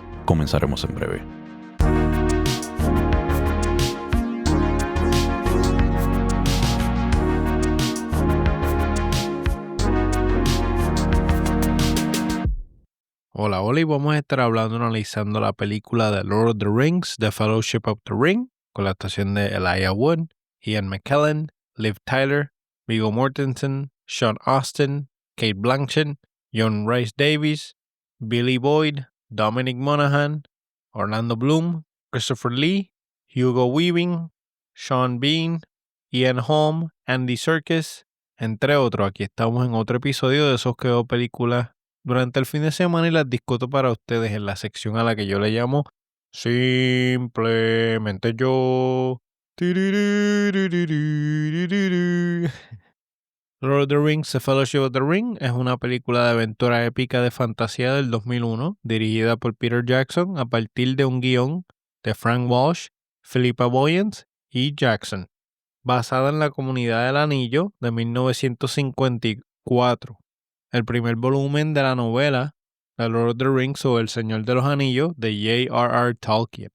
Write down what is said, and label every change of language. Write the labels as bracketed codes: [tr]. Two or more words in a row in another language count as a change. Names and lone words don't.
[es] Comenzaremos en breve. Hola, y vamos a estar analizando la película de Lord of the Rings, The Fellowship of the Ring, con la actuación de Elijah Wood, Ian McKellen, Liv Tyler, Viggo Mortensen, Sean Astin, Cate Blanchett, John Rhys Davies, Billy Boyd, Dominic Monaghan, Orlando Bloom, Christopher Lee, Hugo Weaving, Sean Bean, Ian Holm, Andy Serkis, entre otros. Aquí estamos en otro episodio de esos que veo películas durante el fin de semana y las discuto para ustedes en la sección a la que yo le llamo Simplemente Yo. Lord of the Rings, The Fellowship of the Ring es una película de aventura épica de fantasía del 2001, dirigida por Peter Jackson a partir de un guión de Frank Walsh, Philippa Boyens y Jackson, basada en la Comunidad del Anillo de 1954. El primer volumen de la novela The Lord of the Rings o El Señor de los Anillos de J.R.R. Tolkien.